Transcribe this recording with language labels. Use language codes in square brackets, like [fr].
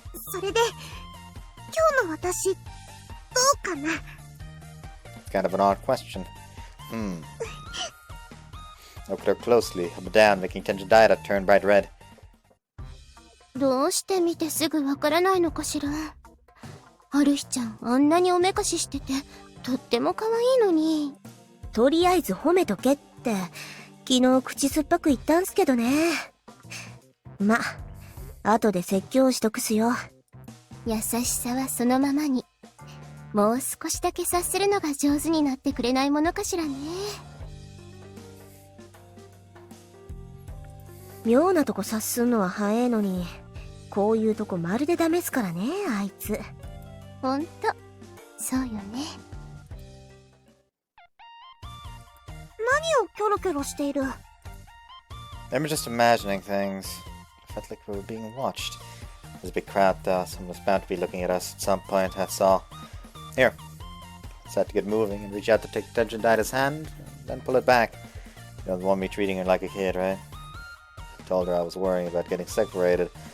[ja] それで、今日の私、どうかな？ [en] It's kind of an odd question. Look at her closely, up and down, making tension data turn bright red. [ja] どうして見てすぐわからないのかしら。春日ちゃん、あんなにおめかししてて、とっても可愛いのに。とりあえず褒めとけって、昨日口酸っぱく言ったんすけどね。ま、後で説教しとくすよ。優しさはそのままに。もう少しだけ察するのが上手になってくれないものかしらね。妙なとこ察すんのは早えのに、こういうとこまるでダメっすからね、あいつ。ほんと、そうよね。何をキョロキョロしている？ [en] I'm just imagining things. Felt like we were being watched. There's a big crowd though, someone was bound to be looking at us at some point, that's all. Here. Decided to get moving and reach out to take Tension Daida's hand, and then pull it back. You don't want me treating her like a kid, right? I told her I was worrying about getting separated.